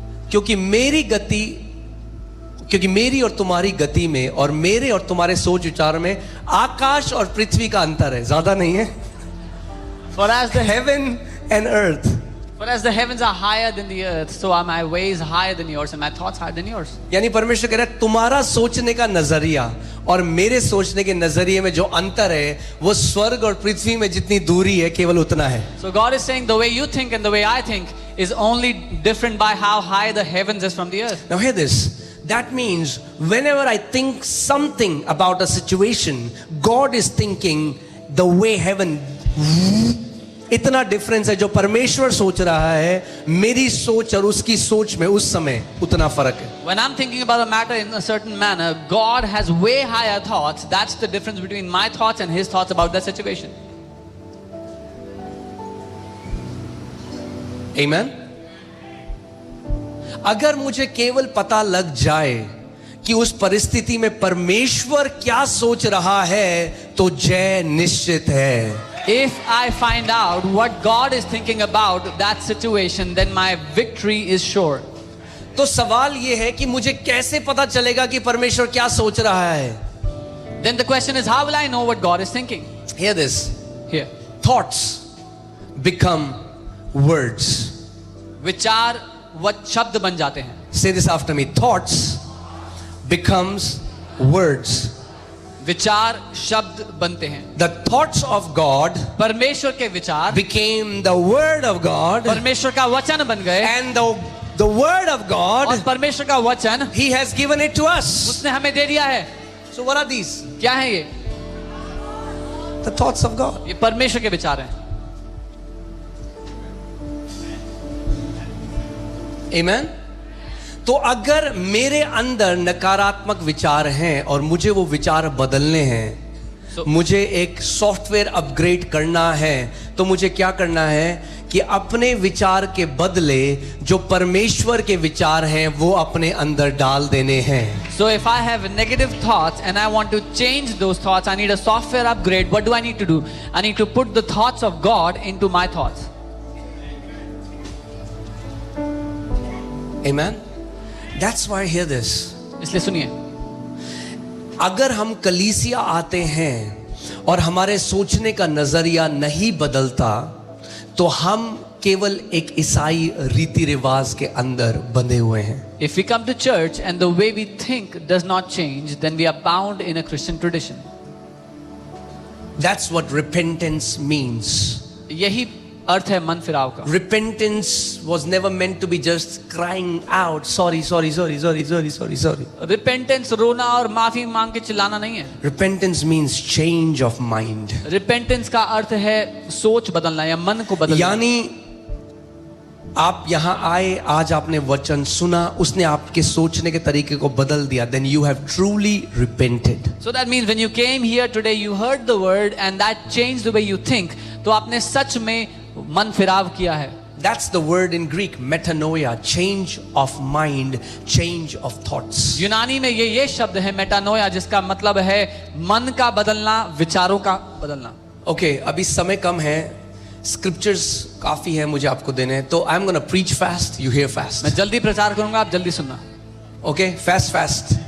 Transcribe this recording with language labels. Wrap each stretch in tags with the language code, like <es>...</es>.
<hi>क्योंकि मेरी गति, क्योंकि मेरी और तुम्हारी गति में और मेरे और तुम्हारे सोच विचार में आकाश और पृथ्वी का अंतर है, ज्यादा नहीं है.</hi> <en>For as the heaven and earth. For as the heavens are higher than the earth, so are my ways higher than yours and my thoughts higher than yours.</en> <hi>यानी परमेश्वर कह रहा है तुम्हारा सोचने का नजरिया और मेरे सोचने के नजरिए में जो अंतर है वो स्वर्ग और पृथ्वी में जितनी दूरी है केवल उतना है.</hi> <en>So God is saying the way you think and the way I think is only different by how high the heavens is from the earth. Now hear this. That means whenever I think something about a situation, God is thinking the way heaven.</en> <hi>इतना difference है जो परमेश्वर सोच रहा है, मेरी सोच और उसकी सोच में उस समय उतना फर्क है.</hi> <en>When I'm thinking about a matter in a certain manner, God has way higher thoughts. That's the difference between my thoughts and His thoughts about that situation. Amen.</en> <hi>अगर मुझे केवल पता लग जाए कि उस परिस्थिति में परमेश्वर क्या सोच रहा है तो जय निश्चित है.</hi> <en>If I find out what God is thinking about that situation, then my victory is sure.</en> <hi>तो सवाल ये है कि मुझे कैसे पता चलेगा कि परमेश्वर क्या सोच रहा है?</hi> <en>Then the question is, how will I know what God is thinking? Hear this. Here. Thoughts become words.</en> <hi>विचार शब्द बन जाते हैं.</hi> <en>Say this after me. Thoughts becomes words.</en> <hi>विचार शब्द बनते हैं.</hi> <en>The thoughts of God</en> <hi>परमेश्वर के विचार</hi> <en>became the word of God,</en> <hi>परमेश्वर का वचन बन गए,</hi> <en>and the word of</en> <hi>और</hi> <en>God,</en> <hi>परमेश्वर का वचन</hi> <en>He has given it to us.</en> <hi>उसने हमें दे दिया है.</hi> <en>So what are these?</en> <hi>क्या है ये?</hi> <en>The thoughts of God.</en> <hi>ये परमेश्वर के विचार हैं.</hi> <en>Amen.</en> <hi>तो अगर मेरे अंदर नकारात्मक विचार हैं और मुझे वो विचार बदलने हैं, मुझे एक सॉफ्टवेयर अपग्रेड करना है, तो मुझे क्या करना है कि अपने विचार के बदले जो परमेश्वर के विचार हैं वो अपने अंदर डाल देने हैं.</hi> <en>So if I have negative thoughts and I want to change those thoughts, I need a software upgrade. What do I need to do? I need to put the thoughts of God into my thoughts. Amen. That's why hear this.</en> <hi>इसलिए सुनिए, अगर हम कलीसिया आते हैं और हमारे सोचने का नजरिया नहीं बदलता, तो हम केवल एक ईसाई रीति रिवाज के अंदर बंधे हुए हैं.</hi> <en>if we come to church and the way we think does not change, then we are bound in a Christian tradition. That's what repentance means.</en> <hi>यही अर्थ है मन फिराव का.</hi> <en>Repentance was never meant to be just crying out, sorry, sorry, sorry, sorry, sorry, sorry, sorry.</en> <hi>Repentance रोना और माफी मांग के चिल्लाना नहीं है.</hi> <en>Repentance means change of mind.</en> <hi>Repentance का अर्थ है सोच बदलना या मन को बदलना. यानी आप यहां आए, आज आपने वचन सुना, उसने आपके सोचने के तरीके को बदल दिया,</hi> <en>then you have truly repented. So that means when you came here today, you heard the word and that changed the way you think.</en> <hi>तो आपने सच में मन फिराव किया है.</hi> <en>That's the word in Greek, metanoia, change of mind, change of thoughts.</en> <hi>यूनानी में ये शब्द है मेटानोया, जिसका मतलब है मन का बदलना, विचारों का बदलना. Okay, अभी समय कम है, स्क्रिप्चर्स काफी है मुझे आपको देने, तो</hi> <en>I am gonna preach fast, you hear fast.</en> <hi>मैं जल्दी प्रचार करूंगा, आप जल्दी सुनना.</hi> <en>okay, fast fast,</en>